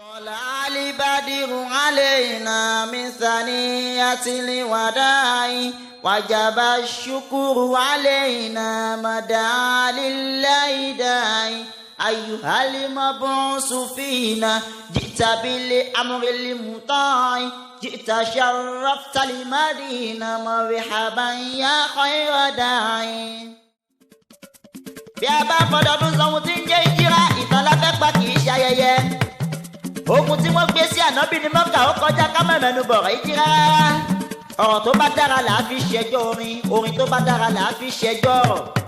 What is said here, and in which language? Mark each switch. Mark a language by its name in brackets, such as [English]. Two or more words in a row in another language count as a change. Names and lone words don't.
[Arabic] طلع البدر علينا من ثنية الوداع وجب الشكر علينا مدى لله داعي أيها المبعوث فينا جئت بالأمر المطاع جئت شرفت المدينة مرحبا يا خير داعي. [Yoruba] bí a bá fọdọọdún sọhun tí ń jẹ́ ìjírá ìtàn la fẹ́ pa kì í ṣe ayẹyẹ. Ogun tí wọ́n gbé sí ànábì ní Mọ́kà ó kọjá ká má mẹ́nu bọ̀rọ̀ ìjírá rárá. Ọ̀rọ̀ tó bá dára là á fi ṣẹjọ́ orin, orin tó bá dára là á fi ṣẹjọ́ ọ̀rọ̀.